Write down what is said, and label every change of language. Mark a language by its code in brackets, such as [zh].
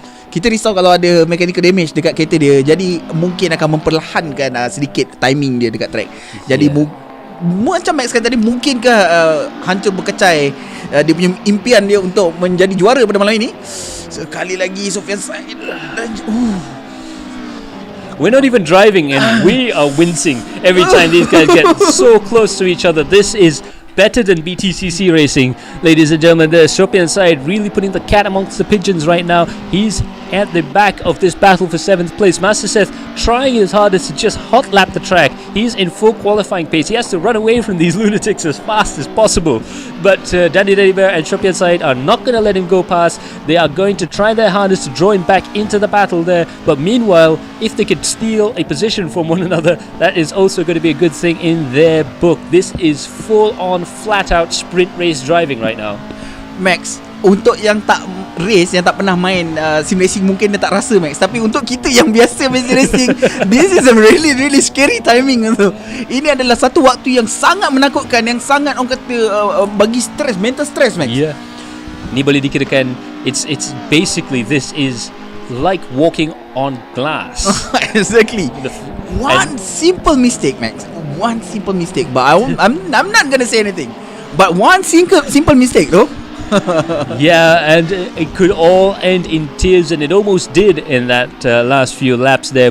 [ms] Kita risau kalau ada mechanical damage dekat kereta dia. Jadi mungkin akan memperlahankan sedikit timing dia dekat track. Jadi macam Max kata tadi, mungkinkah hancur berkecai dia punya impian dia untuk menjadi juara pada malam ini. Sekali lagi Sofian Said. [en] We're not even driving and we are wincing every time these guys get so close to each other. This is better than BTCC racing, ladies and gentlemen. There's Sofian Said really putting the cat amongst the pigeons right now. He's at the back of this battle for 7th place. Master Seth trying his hardest to just hot lap the track. He's in full qualifying pace. He has to run away from these lunatics as fast as possible. But Danny Bear and Sofian Said are not going to let him go past. They are going to try their hardest to draw him back into the battle there. But meanwhile, if they could steal a position from one another, that is also going to be a good thing in their book. This is full on flat out sprint race driving right now. [ms] Max, untuk yang tak race, yang tak pernah main sim racing, mungkin dia tak rasa, Max. Tapi untuk kita yang biasa main sim racing, [en] this is a really really scary timing [ms] tu. Ini adalah satu waktu yang sangat menakutkan, yang sangat orang kata bagi stress, mental stress, Max. Ni boleh dikirakan [en] it's basically, this is like walking on glass. Exactly. One simple mistake, Max. One simple mistake. But I'm not gonna say anything. But one simple mistake, though. And it could all end in tears, and it almost did in that last few laps there.